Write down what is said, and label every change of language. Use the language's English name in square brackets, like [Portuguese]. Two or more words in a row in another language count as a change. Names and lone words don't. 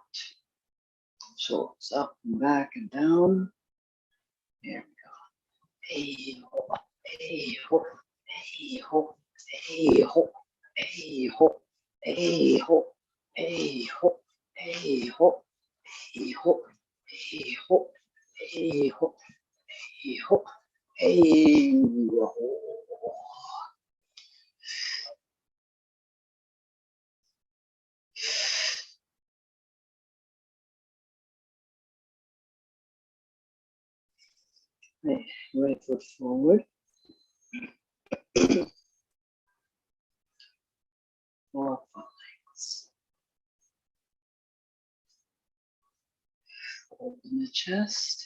[English] Shoulders up and back and down. Here we go. Hey ho, hey ho, hey ho, hey ho, hey ho, hey ho, hey ho, hey ho, hey ho, hey ho, hey ho, hey ho, hey ho. Right foot forward. More legs. Open the chest.